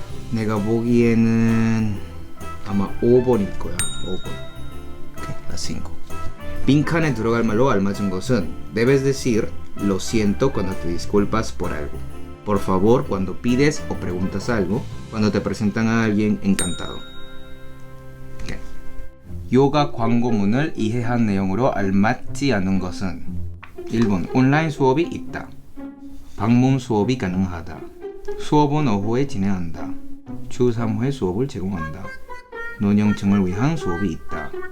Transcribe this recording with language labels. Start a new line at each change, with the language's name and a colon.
Korean: 내가 보기에는 아마 5번일 거야.
Spanish: 5번. Okay, la 5.
Korean: 빈칸에 들어갈 말로 알맞은 것은
Spanish: debes decir lo siento cuando te disculpas por algo. Por favor cuando pides o preguntas algo. Cuando te presentan a alguien encantado.
English: Okay.
Korean: 요가 광고문을 이해한 내용으로 알맞지 않은 것은 1번. 온라인 수업이 있다. 방문 수업이 가능하다. 수업은 오후에 진행한다. 주 3회 수업을 제공한다. 노년층을 위한 수업이 있다.